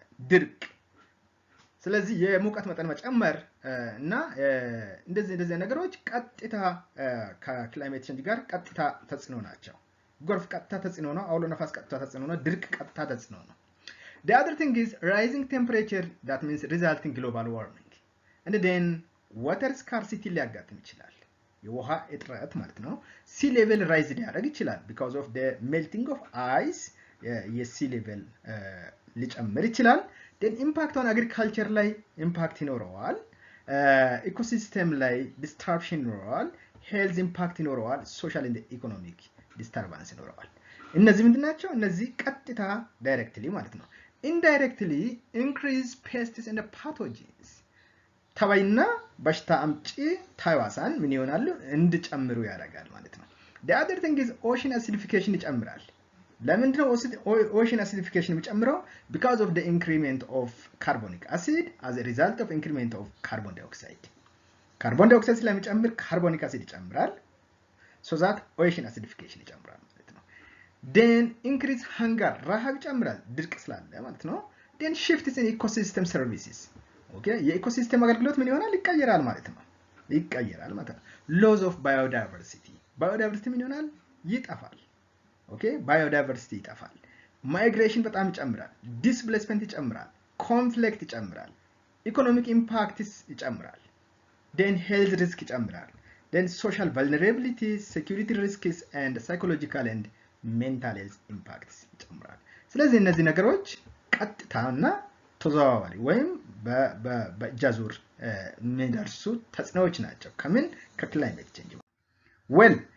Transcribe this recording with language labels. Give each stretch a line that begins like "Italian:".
Amharic: ድርቅ ስለዚህ የሙቀት መጠን መጨመር እና እንደዚህ ነገሮች ቀጥታ ከክላይሜት ቼንጅ ጋር ቀጥታ ተጽዕኖ ናቸው። ጎርፍ ቀጥታ ተጽዕኖ ነው። ኦሎ ነፋስ ቀጥታ ተጽዕኖ ነው። ድርቅ ቀጥታ ተጽዕኖ ነው።
English: The other thing is rising temperature, that means resulting global warming. And then water scarcity
Amharic: ሊያጋጥም ይችላል። የውሃ እጥረት ማለት ነው።
English: sea level rise
Amharic: ሊያደርግ ይችላል
English: because of the melting of ice የsea level
Amharic: ሊጨምር ይችላል።
English: then impact on agriculture ላይ impact ይኖረዋል። ecosystem ላይ disruption ይኖረዋል። health impact ይኖረዋል። social and economic disturbance ይኖረዋል።
Amharic: እነዚህ ምንድናቸው? እነዚህ ቀጥታ ዳይሬክትሊ ማለት ነው።
English: indirectly increase pests and pathogens
Amharic: ተባይና በሽታ አምጪ ተህዋሳን ምን ይሆናሉ? እንዲጨምሩ ያደርጋል ማለት ነው።
English: the other thing is ocean acidification
Amharic: ይጨምራል። ለምንድን ነው ocean acidification የሚጨምረው?
English: because of the increment of carbonic acid as a result of increment of carbon dioxide carbon dioxide
Amharic: ስለሚጨምር carbonic acid ይጨምራል።
English: so that ocean acidification ይጨምራል ማለት ነው። then increase hunger
Amharic: ረሃብ ይጨምራል ድርቅ ስላለ ማለት ነው።
English: then shifts in ecosystem services okay
Amharic: የኢኮሲስተም አገልግሎት ምን ይሆናል? ይቀየራል ማለት ነው። ይቀየራል ማለት ነው። loss of biodiversity ምን ይሆናል? ይጠፋል። ኦኬ biodiversity ይጠፋል። migration በጣም ይጨምራል። displacement ይጨምራል። conflict ይጨምራል። economic impacts ይጨምራል። then health risk ይጨምራል።
English: then social vulnerability, security risks and psychological and mental health impacts
Amharic: ይጨምራል። ስለዚህ እነዚህ ነገሮች ቀጥታና ተዘዋዋሪ ወይም በጃዙር የሚደርሱ ተጽዕኖዎች ናቸው። ከምን? ከክላይሜት ቼንጅ። well